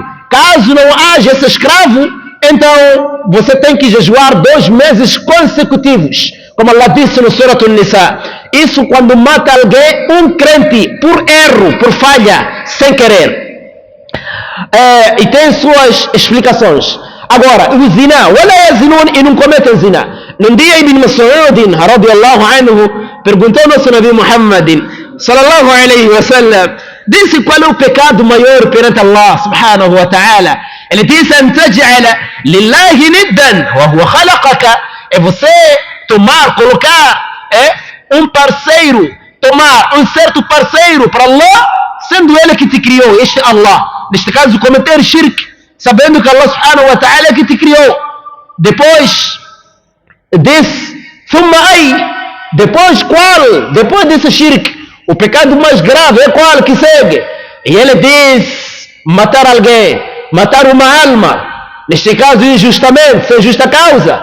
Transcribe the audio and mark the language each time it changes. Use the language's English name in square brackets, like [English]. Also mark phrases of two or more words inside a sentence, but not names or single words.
[Portuguese] Caso não haja esse escravo, então você tem que jejuar 2 meses consecutivos, como Allah disse no Surah An-Nisa. Isso quando mata alguém, um crente, por erro, por falha, sem querer. E tem suas explicações. Agora, o zina, [Arabic] ولا يزنون, [Portuguese] e não cometem zina. Num dia Ibn Mas'ud [Arabic] رضي الله عنه [Portuguese] perguntou ao nosso Nabi Muhammad [Arabic] صلى الله عليه وسلم, [Portuguese] disse qual é o pecado maior perante Allah [Arabic] سبحانه وتعالى. [Portuguese] Ele disse: [Arabic] "أن تجعل لله ندا وهو خلقك", [Portuguese] é você tomar, colocar um parceiro, tomar um certo parceiro para Allah, sendo ele que te criou, este Allah. Neste caso, cometer shirk, sabendo que Allah [Arabic] سبحانه وتعالى [Portuguese] é que te criou. Depois desse, depois qual? Depois desse shirk, o pecado mais grave é qual que segue? E ele diz: matar alguém, matar uma alma, neste caso injustamente, sem justa causa.